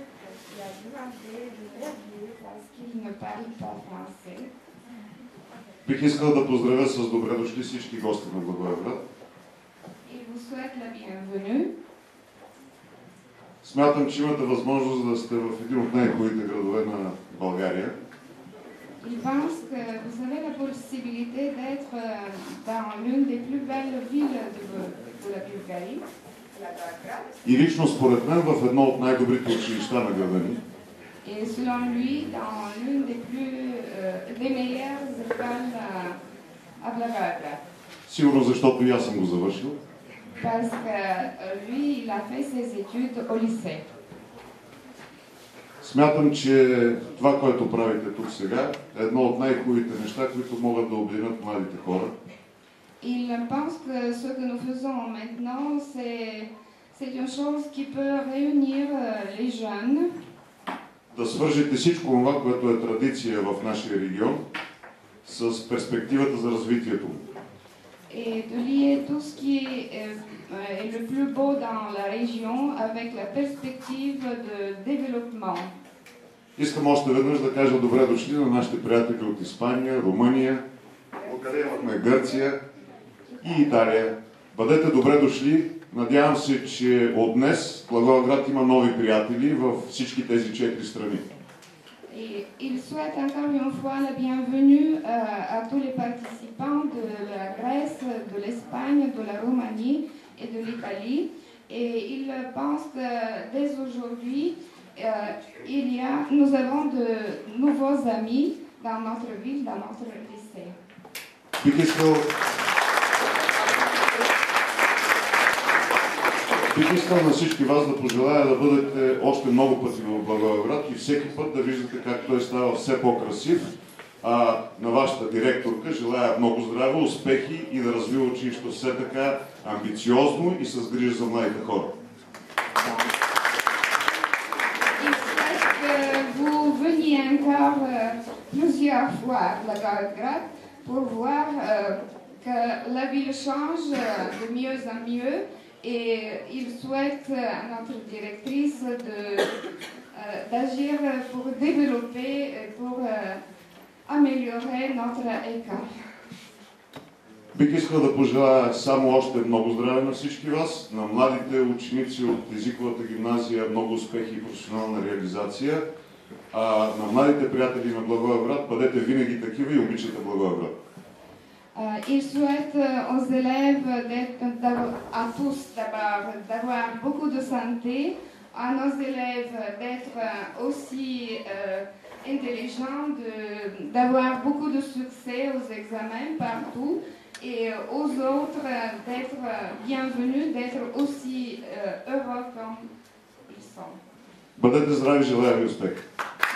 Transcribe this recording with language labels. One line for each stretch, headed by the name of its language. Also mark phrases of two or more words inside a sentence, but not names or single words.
Bulgarian: Бих искал да поздравя с добре дошли всички гости на Благоевград. Смятам, че имате възможност да сте в един от най-хубавите градове на България.
French: Il pense que vous avez la possibilité d'être dans l'une des plus belles villes de la Bulgarie.
Bulgarian: И лично според мен в едно от най-добрите училища на града ни.
French: Et selon lui, dans l'une des meilleures écoles à Blagoevgrad.
Bulgarian: Сигурно защото и аз съм го завършил.
French: Parce que lui, il a fait ses études au lycée.
Bulgarian: Смятам, че това, което правите тук сега, е едно от най-хубавите неща, които могат да обединят младите хора.
French: Il pense que ce que nous faisons maintenant, c'est une chose qui peut réunir les jeunes.
Bulgarian: Да свържете всичко това, което е традиция в нашия регион, с перспективата за развитието.
French: Et de lier tout ce qui est le plus beau dans la région avec la perspective de développement.
Bulgarian: Искам още веднъж да кажа добре дошли на нашите приятели от Испания, Румъния, откъде имахме Гърция и Италия. Бъдете добре дошли. Надявам се, че от днес Благоевград има нови приятели във всички тези 4 страни.
French: Et il souhaite encore une fois la bienvenue à tous les participants de la Grèce, de l'Espagne, de la Roumanie et de l'Italie. Et il pense que dès aujourd'hui, nous avons de nouveaux amis dans notre ville, dans notre lycée.
Bulgarian: Бих искал на всички вас да пожелая да бъдете още много пъти в Благоевград и всеки път да виждате как той става все по-красив. На вашата директорка желая много здраве, успехи и да развива училището все така амбициозно и с грижа за младите хора.
French: Vous veniez encore plusieurs fois à Blagoevgrad pour voir que la ville change de mieux en mieux. Et il souhaite à notre directrice d'agir pour développer, pour améliorer notre école.
Bulgarian: Бих искал да пожелая само още много здраве на всички вас, на младите ученици от езиковата гимназия много успехи и професионална реализация, а на младите приятели на Благоевград бъдете винаги такива и обичате Благоевград.
French: Il souhaite aux élèves, à tous d'abord, d'avoir beaucoup de santé, à nos élèves d'être aussi intelligents, d'avoir beaucoup de succès aux examens partout, et aux autres d'être bienvenus, d'être aussi heureux comme ils sont.
Bulgarian: Бъдете здрави, желая ви успех!